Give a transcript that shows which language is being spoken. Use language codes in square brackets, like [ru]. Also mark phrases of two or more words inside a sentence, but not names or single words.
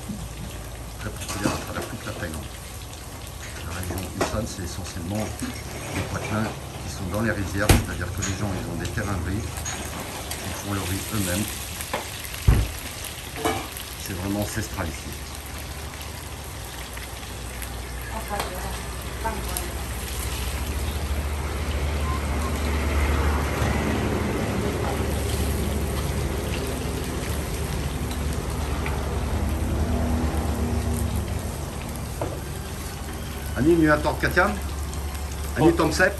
[fr] Très populaire à travers toute la Thaïlande. La région Isan, c'est essentiellement des patelins qui sont dans les rizières, c'est-à-dire que les gens ils ont des terrains de riz, ils font le riz eux-mêmes. C'est vraiment ancestral ici. [th] เอาไปเดี๋ยวตั้งไว้ อันนี้มีตอกกระเทียมอันนี้ต้มแซ่บ